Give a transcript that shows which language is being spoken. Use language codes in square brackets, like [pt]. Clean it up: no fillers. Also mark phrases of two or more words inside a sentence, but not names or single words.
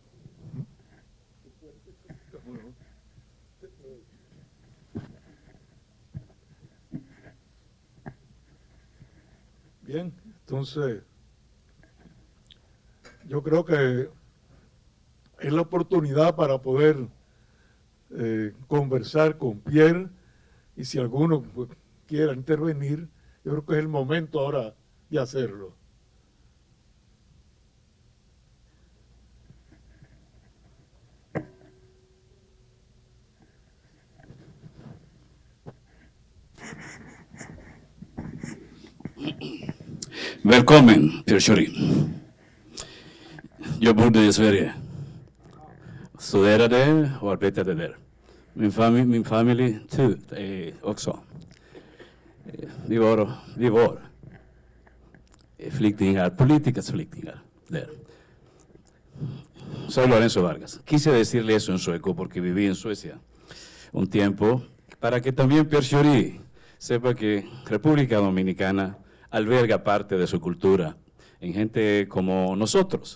[es] Bien, entonces yo creo que es la oportunidad para poder conversar con Pierre, y si alguno pues, quiera intervenir, yo creo que es el momento ahora de hacerlo. [sv] Välkommen, Pierre Schori. Jag bodde i Sverige. Studerade och arbetade där. Min familj också. Vi var flyktingar, políticas flyktingar där. [es] Soy Lorenzo Vargas. Quise decirle eso en sueco porque viví en Suecia un tiempo, para que también Pierre Schori sepa que República Dominicana alberga parte de su cultura en gente como nosotros.